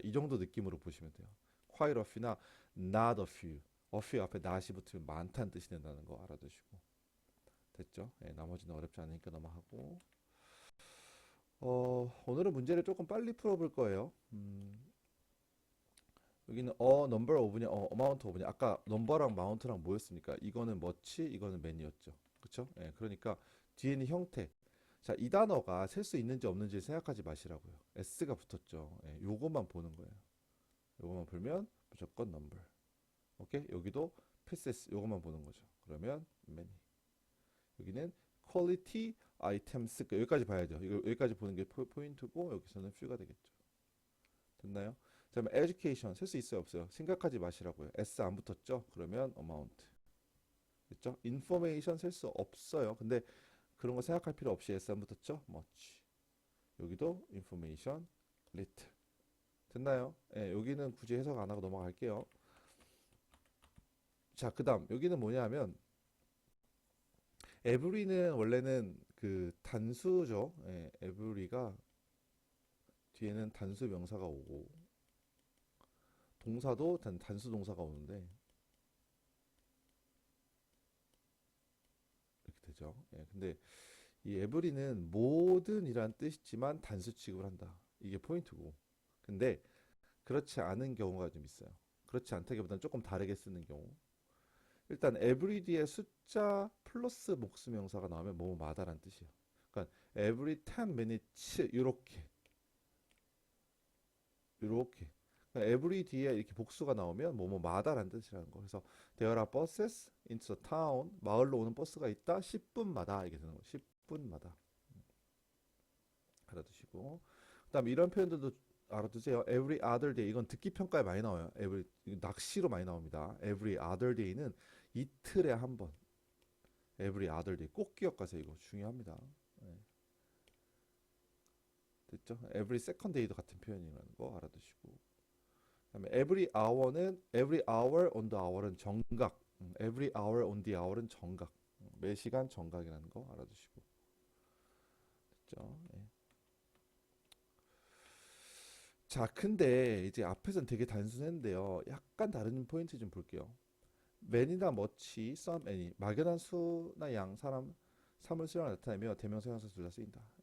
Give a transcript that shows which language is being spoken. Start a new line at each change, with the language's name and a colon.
Korean: 이 정도 느낌으로 보시면 돼요.
English: quite a few나 not a few.
Korean: a few 앞에 not이 붙으면 많다는 뜻이 된다는 거 알아두시고 됐죠? 예, 나머지는 어렵지 않으니까 넘어가고 오늘은 문제를 조금 빨리 풀어볼 거예요. 여기는 number of냐, amount of냐. 아까 number랑 mount랑 뭐였습니까? 이거는 much, 이거는 many였죠. 그쵸? 예, 그러니까 뒤에 있는 형태. 자, 이 단어가 셀 수 있는지 없는지 생각하지 마시라고요. s가 붙었죠. 예, 요것만 보는 거예요. 요것만 보면 무조건 number. 오케이? 여기도 pieces 요것만 보는 거죠. 그러면 many. 여기는
English: quality items
Korean: 여기까지 봐야죠. 이거 여기까지 보는 게 포인트고 여기서는 few가 되겠죠. 됐나요? 자, 그럼 education 쓸 수 있어요, 없어요? 생각하지 마시라고요. s 안 붙었죠? 그러면 amount. 됐죠? information 쓸 수 없어요. 근데 그런 거 생각할 필요 없이 s 안 붙었죠?
English: much.
Korean: 여기도
English: information little.
Korean: 됐나요? 예, 여기는 굳이 해석 안 하고 넘어갈게요. 자, 그다음 여기는 뭐냐면 every는 원래는 그 단수죠. 예, every가 뒤에는 단수 명사가 오고 동사도 단수 동사가 오는데 이렇게 되죠. 예, 근데 이 every는 모든이란 뜻이지만 단수 취급을 한다. 이게 포인트고. 근데 그렇지 않은 경우가 좀 있어요. 그렇지 않다기보다는 조금 다르게 쓰는 경우. 일단 every 뒤에 숫자 플러스 복수명사가 나오면 뭐뭐마다라는 뜻이에요. 그러니까
English: every 10 minutes
Korean: 이렇게 그러니까 every 뒤에 이렇게 복수가 나오면 뭐뭐마다라는 뜻이라는 거. 그래서
English: there are buses into the town.
Korean: 마을로 오는 버스가 있다. 10분마다 이게 되는 거. 10분마다 알아두시고. 그다음에 이런 표현들도 알아두세요.
English: every other day
Korean: 이건 듣기 평가에 많이 나와요. every 낚시로 많이 나옵니다.
English: every other day
Korean: 는 이틀에 한 번.
English: every other day
Korean: 꼭 기억하세요. 이거 중요합니다. 네. 됐죠?
English: every second day
Korean: 도 같은 표현이라는 거 알아두시고.
English: 그다음에 every hour on the hour은
Korean: 정각.
English: every hour on the hour은
Korean: 정각. 매 시간 정각이라는 거 알아두시고. 됐죠? 네. 자, 근데 이제 앞에서는 되게 단순했는데요. 약간 다른 포인트 좀 볼게요. man이나 much, some, any 막연한 수나 양, 사람, 사물 수량을 나타내며 대명사 형사 둘 다 쓰인다.